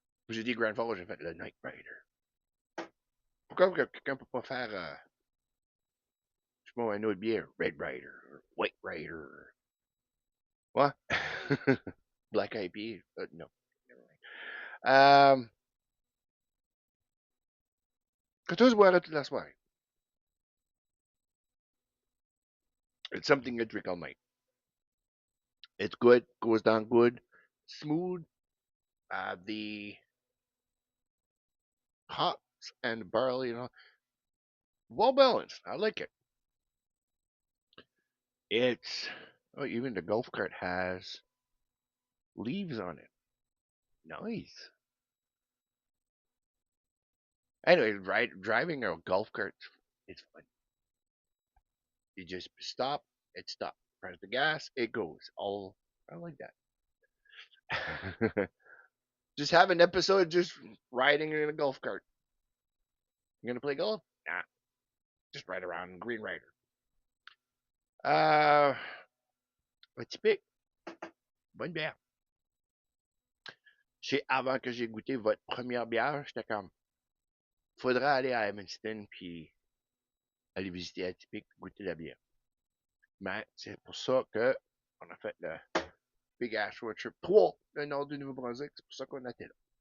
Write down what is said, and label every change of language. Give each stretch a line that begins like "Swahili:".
French: J'ai dit Grand Falls, j'ai fait le Night Rider. Pourquoi quelqu'un peut pas faire, je sais pas, un autre bière?
English: Red Rider, White Rider. What? Black IPA? No. Never mind.
French: Que tu boire toute la soirée.
English: It's something to drink all night. It's good, goes down good, smooth. The hops and barley, well balanced. I like it. It's, oh, even the golf cart has leaves on it. Nice. Anyway, driving a golf cart is fun. You just stop, it stops. Press the gas, it goes. All I like that. Just have an episode just riding in a golf cart. You gonna play golf? Nah, just ride around in Green Rider.
French: Petit pic, bonne bière. C'est avant que j'ai goûté votre première bière, j'étais comme, faudrait aller à Edmundston puis aller visiter Atypique, goûter la bière. Mais c'est pour ça que on a fait le Big Ash Road Trip 3, le nord du Nouveau-Brunswick. C'est pour ça qu'on était là.